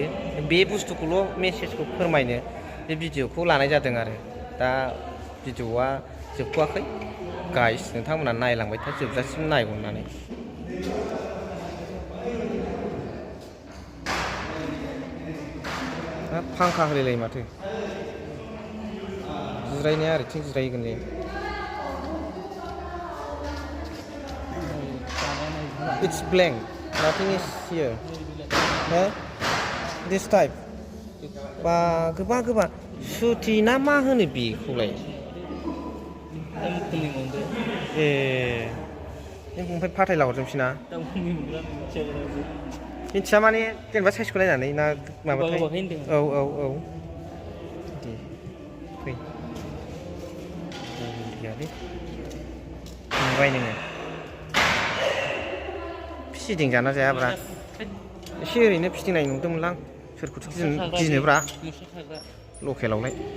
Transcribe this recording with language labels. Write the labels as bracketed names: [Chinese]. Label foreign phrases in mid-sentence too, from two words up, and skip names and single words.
[Bodo] बे बुस्थुखौल' मेसेजखौ फोरमायनो बे भिडिअखौ लानाय जादों आरो दा भिडिअआ जोबथ'वाखै गाइस नोंथांमोना नायलांबाय था जोबजासिम नायहरनानै फांखा होलायलायो माथो जिरायनाया ओरैथिं जिरायगोन दे [English] It's blank. Nothing is here. Huh? This type. [Bodo] बा गोबा सुथि ना मा होनो बेखौलाय दाम खमनि मोनदो ए जों ओमफ्राय फाथायला हरजोबसै ना दाम खमनि मोनग्रा मिथिया माने जेनेबा साइजखौ नायनानै ना माबाथाय औ दे फै गैयालै नुबाय नोङो फिदिं जाना जायाब्रा एसे ओरैनो फिदिंनाय नुदोंमोनलां सोरखौथ' गिनोब्रा लकेलावलाय